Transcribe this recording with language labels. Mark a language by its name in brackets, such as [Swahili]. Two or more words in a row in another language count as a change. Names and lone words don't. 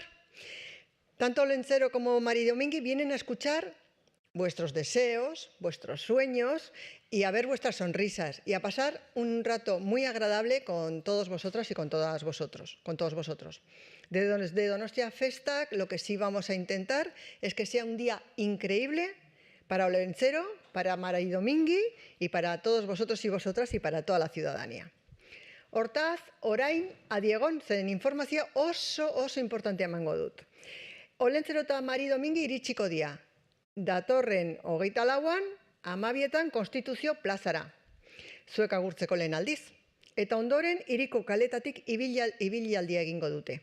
[Spanish] Tanto Olentzero como Mari Domingui vienen a escuchar vuestros deseos, vuestros sueños y a ver vuestras sonrisas y a pasar un rato muy agradable con todos vosotras y con todos vosotros. Desde Donostia Festac lo que sí vamos a intentar es que sea un día increíble para Olentzero, para Mari Domingui y para todos vosotros y vosotras y para toda la ciudadanía. [Basque] Hortaz, orain adiegon zen informazio oso importantea emango dut. Olentzero eta Mari Domingi iritsiko dia. Datorren 24an, 12etan Konstituzio plazara. Zuek agurtzeko lehen aldiz. Eta ondoren hiriko kaletatik ibilaldia egingo dute.